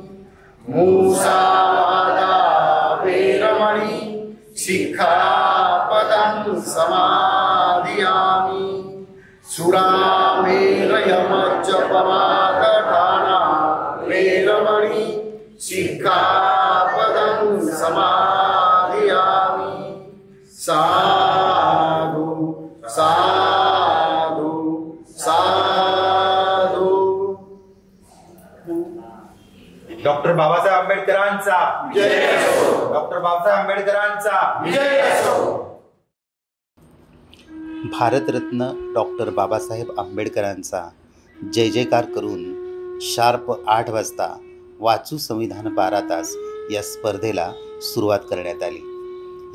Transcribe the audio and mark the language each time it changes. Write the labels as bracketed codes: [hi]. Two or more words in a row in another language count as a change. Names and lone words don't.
[pi] मूसावादा वेरमणि सिक्खापदं समादियामि सुरामेरयमज्जपमादधाना वेरमणि सिक्खापदं समादियामि साधु साधु साधु। [mr] डॉक्टर बाबासाहेब आंबेडकरांचा जय असो। डॉक्टर बाबासाहेब आंबेडकरांचा जय असो। भारतरत्न डॉक्टर बाबासाहेब आंबेडकरांचा जय जयकार करून शार्प 8 वाजता वाचू संविधान 12 तास या स्पर्धेला सुरुवात करण्यात आली।